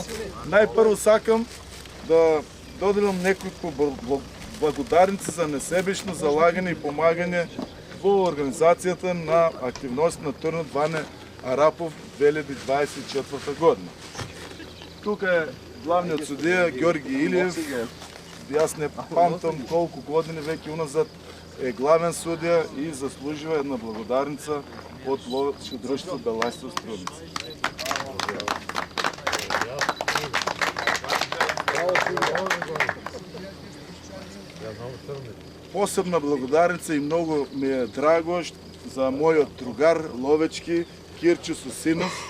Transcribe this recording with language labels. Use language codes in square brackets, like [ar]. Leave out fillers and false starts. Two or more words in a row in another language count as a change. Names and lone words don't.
[mk] Най-първо сакам да додадам няколко благодарници за несебично залагане и помагане в организацията на активност на турнирът Ване Арапов 2024 година. Тук е главният судия Георги Илиев. Аз не памтам колко години веки уназад е главен судия и заслужива една благодарница от ловечко дружество Белайсо Струмица. Посебна благодарница и много ми е драго за моят другар ловечки Кирчо Сосинов.